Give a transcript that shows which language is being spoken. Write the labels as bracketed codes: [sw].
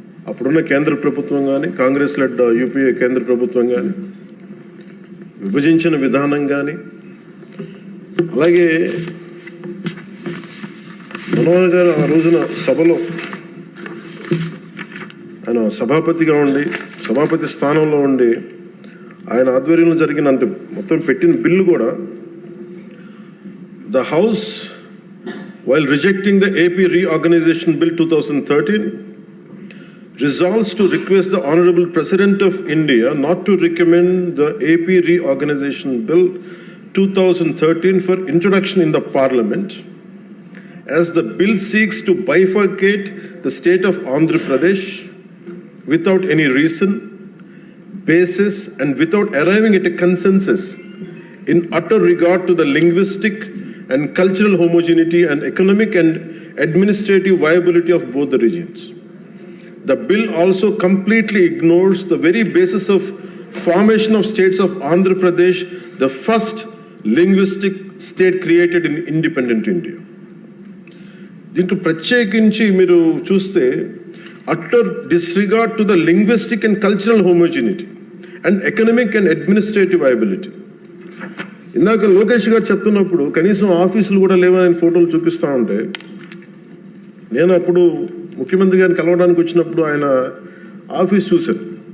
[te] అప్పుడున్న కేంద్ర ప్రభుత్వం కానీ, కాంగ్రెస్ లెడ్ యూపీఏ కేంద్ర ప్రభుత్వం కానీ విభజించిన విధానం కానీ, అలాగే మనోహర్ గారు ఆ రోజున సభలో ఆయన సభాపతిగా ఉండి, సభాపతి స్థానంలో ఉండి ఆయన ఆధ్వర్యంలో జరిగిన అంటే మొత్తం పెట్టిన బిల్లు కూడా [en] The House, while rejecting the AP Reorganization Bill 2013, resolves to request the Honorable President of India not to recommend the AP Reorganization Bill 2013 for introduction in the Parliament, as the bill seeks to bifurcate the state of Andhra Pradesh without any reason, basis, and without arriving at a consensus in utter regard to the linguistic and cultural homogeneity and economic and administrative viability of both the regions. The bill also completely ignores the very basis of formation of states of Andhra Pradesh, the first linguistic state created in independent India. [te] దీంట్లో ప్రత్యేకించి మీరు చూస్తే [en] Utter disregard to the linguistic and cultural homogeneity and economic and administrative viability. [te] ఇందాక లోకేష్ గారు చెప్తున్నప్పుడు కనీసం ఆఫీసులు కూడా లేవని ఫోటోలు చూపిస్తూ ఉంటే, నేను అప్పుడు ముఖ్యమంత్రి గారిని కలవడానికి వచ్చినప్పుడు ఆయన ఆఫీస్ చూశాను.